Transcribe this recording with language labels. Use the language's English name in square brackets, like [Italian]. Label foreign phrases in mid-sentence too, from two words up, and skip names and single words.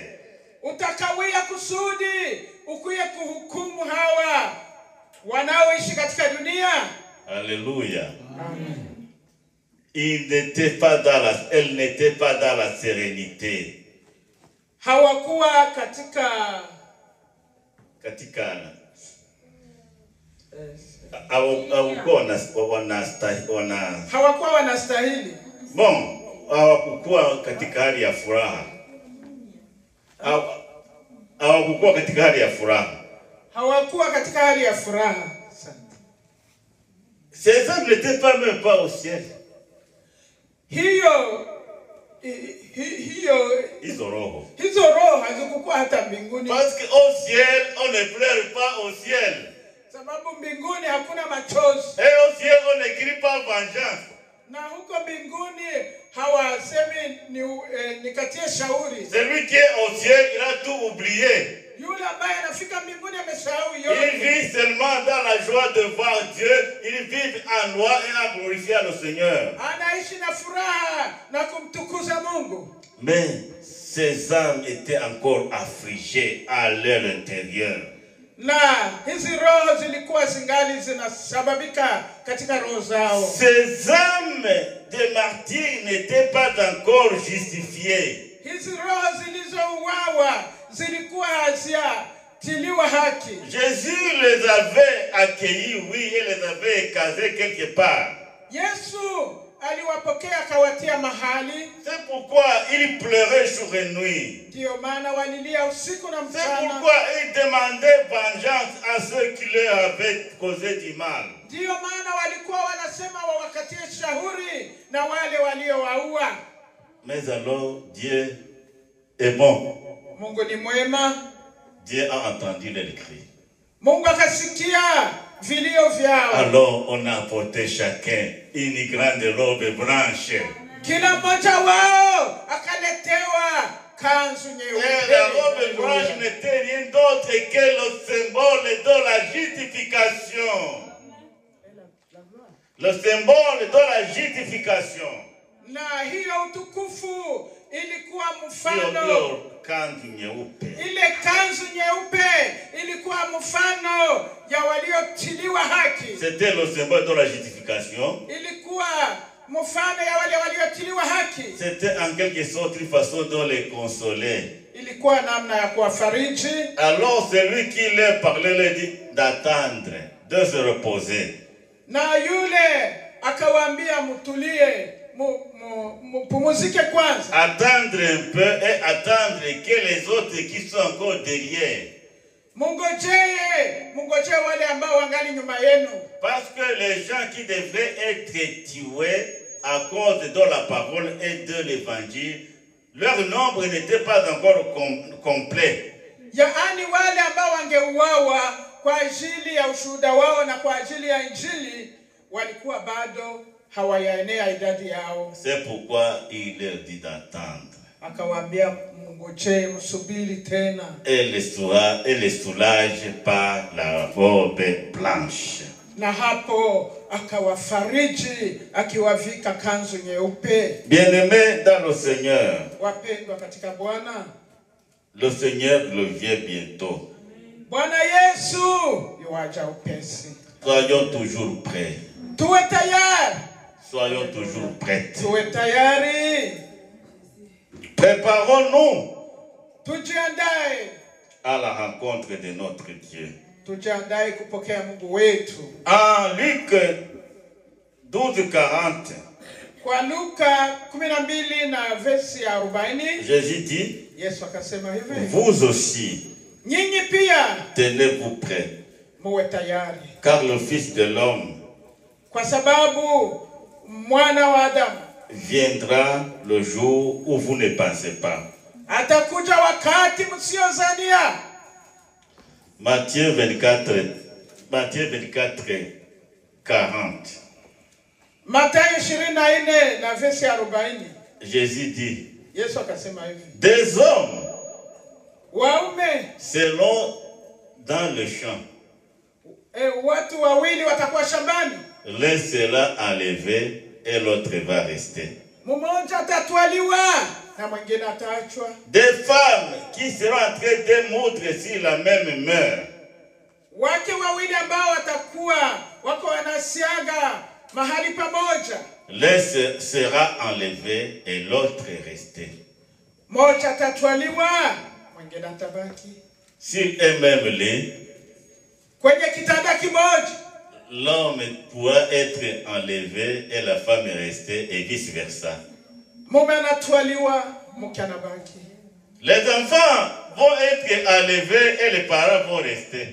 [Swahili] Utakawia kusudi ukuye kuhukumu hawa wanaoishi katika dunia? [French] Alléluia. Elle n'était pas dans la sérénité. [Swahili] Hawakuwa katika hawakuwa wanastahili. Bon, hawakuwa katika hali ya furaha. Hawakuwa katika hali ya furaha. Hawakuwa katika hali ya furaha. [French] Ces hommes n'étaient même pas au ciel. [Swahili] Hizo roho hazikukuwa hata mbinguni. [French] Parce qu'au ciel, on ne pleure pas au ciel. [Swahili] Sababu mbinguni hakuna machozi. [French] Et au ciel, on ne crie pas vengeance. [Swahili] Na huko mbinguni hawasemi nikatie shauri. [French] Celui qui est au ciel, il a tout oublié. [Swahili] Yule ambaye anafika mbinguni amesahau yote. [French] Il vit seulement dans la joie de voir Dieu. Il vit en loi et en glorifiant le Seigneur. [Swahili] Anaishi na furaha na kumtukuza Mungu. [French] Mais ces âmes étaient encore affligées à leur intérieur. [Swahili] Na hizi roho zilikuwa zingali zinasababika katika roho zao. [French] Ces âmes de martyrs n'étaient pas encore justifiées. [Swahili] Hizi roho zilizouawa zilikuwa hazijatiliwa haki. [French] Jésus les avait accueillis, oui, et les avait casés quelque part. [Swahili] Yesu aliwapokea akawatia mahali. [French] C'est pourquoi il pleurait jour et nuit. [Swahili] Ndio maana walilia usiku na [French] C'est [Swahili] mchana. [French] pourquoi il demandait vengeance à ceux qui leur avaient causé du mal. [Swahili] Ndio maana walikuwa wanasema wawakatie shauri na wale waliowaua. [French] Mais alors Dieu est bon. [Swahili] Mungu ni mwema. [French] Dieu a entendu les cris. [Swahili] Mungu akasikia vilio vyao. [French] Alors on a apporté chacun une grande robe blanche. [Swahili] Kila mmoja wao akaletewa kanzu nyeupe. [French] Et la robe blanche n'était rien d'autre que le symbole de la justification. Le symbole de la justification. [Swahili] Na hiyo utukufu ilikuwa Hiyo mfano. kanzu nyeupe. Ile kanzu nyeupe ilikuwa mfano ya waliotiliwa haki. [French] C'était le symbole de la justification. [Swahili] Ilikuwa mfano ya wale waliotiliwa haki. [French] C'était en quelque sorte une façon de les consoler. [Swahili] Ilikuwa namna ya kuwafariji. [French] Alors celui qui leur parlait leur dit d'attendre, de se reposer. [Swahili] Na yule akawaambia mtulie, pumuzike kwanza. [French] Attendre un peu et attendre que les autres qui sont encore derrière. [Swahili] Mungojee wale ambao wangali nyuma yenu. [French] Parce que les gens qui devraient être tués à cause de la parole et de l'évangile, leur nombre n'était pas encore complet. [Swahili] Yaani wale ambao wangeuawa kwa ajili ya ushuhuda wao na kwa ajili ya injili walikuwa bado hawayaenea idadi yao. [French] C'est pourquoi il leur dit d'attendre. [Swahili] Akawaambia mngojee, msubiri tena. [French] Et les soulage par la robe blanche. [Swahili] Na hapo akawafariji akiwavika kanzu nyeupe. [French] Bien-aimés dans le Seigneur, [Swahili] Wapendwa katika Bwana, [French] le Seigneur revient bientôt. [Swahili] Bwana Yesu yuaja upesi. [French] Soyons toujours prêts. [Swahili] Tuwe tayari. [French] Soyons toujours prêts. [Swahili] Tuwe tayari. [French] Préparons-nous [Swahili] Tujiandae. [French] à la rencontre de notre Dieu. [Swahili] Tujiandae kupokea Mungu wetu. [French] En Luc 12:40, [Swahili] Kwa Luka 12 na versi ya 40, [French] Jésus dit, [Swahili] Yesu akasema hivi, [French] vous aussi, [Swahili] nyinyi pia [French] tenez-vous prêts, [Swahili] muwe tayari. [French] car le Fils de l'homme [Swahili] Kwa sababu mwana wa Adamu [French] viendra le jour où vous ne pensez pas. [Swahili] atakuja wakati msiozania. [French] Matthieu 24:40. [Swahili] Mathayo 24 na versi ya 40. [French] Jésus dit, [Swahili] Yesu akasema hivi, [French] des hommes [Swahili] waume [French] seront dans le champ. [Swahili] Watu wawili watakuwa shambani. [French] L'un sera enlevé et l'autre va rester. [Swahili] Mmoja atatwaliwa na mwingine ataachwa. [French] Des femmes qui seront en train de moudre sur la même mer. [Swahili] Wake wawili ambao watakuwa wako wanasiaga mahali pamoja. [French] L'un sera enlevé et l'autre resté. [Swahili] Mmoja atatwaliwa, mwingine atabaki. [French] Sur un même lit, [Swahili] Kwenye kitanda kimoja, [French] l'homme pourra être enlevé et la femme rester et vice versa. [Swahili] mume anatwaliwa, mke anabaki. [French] Les enfants vont être enlevés et les parents vont rester.